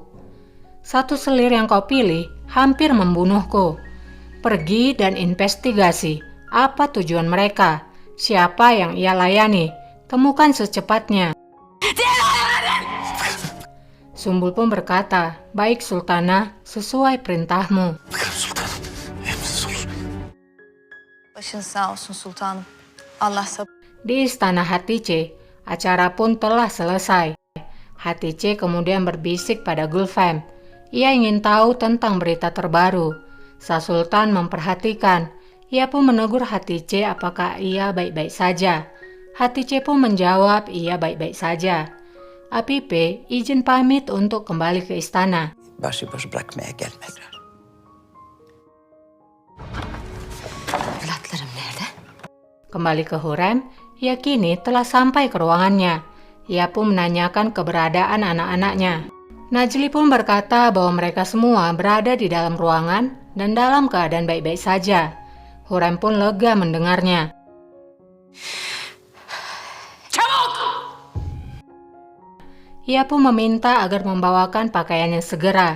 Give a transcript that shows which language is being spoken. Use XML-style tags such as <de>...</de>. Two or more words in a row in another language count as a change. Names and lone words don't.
<id>Satu selir yang kau pilih hampir membunuhku. Pergi dan investigasi apa tujuan mereka, siapa yang ia layani, temukan secepatnya." Sumbul pun berkata, "Baik Sultana, sesuai perintahmu."</id> <tr>Bakalım sultanım. Emrin olur. Başın sağ olsun sultanım. Allah sabır.</tr> <id>Di istana Hatice, acara pun telah selesai. Hatice kemudian berbisik pada Gulfem. Ia ingin tahu tentang berita terbaru. Sang Sultan memperhatikan. Ia pun menegur Hatice apakah ia baik-baik saja. Hatice pun menjawab ia baik-baik saja. Apipe izin pamit untuk kembali ke istana.</id> <tr>Başıboş bırakmaya gelmediler. Evlatlarım nerede?</tr> <id>Kembali ke Hurrem, ia kini telah sampai ke ruangannya. Ia pun menanyakan keberadaan anak-anaknya. Najli pun berkata bahwa mereka semua berada di dalam ruangan dan dalam keadaan baik-baik saja. Hurrem pun lega mendengarnya. Ia pun meminta agar membawakan pakaiannya segera.</id>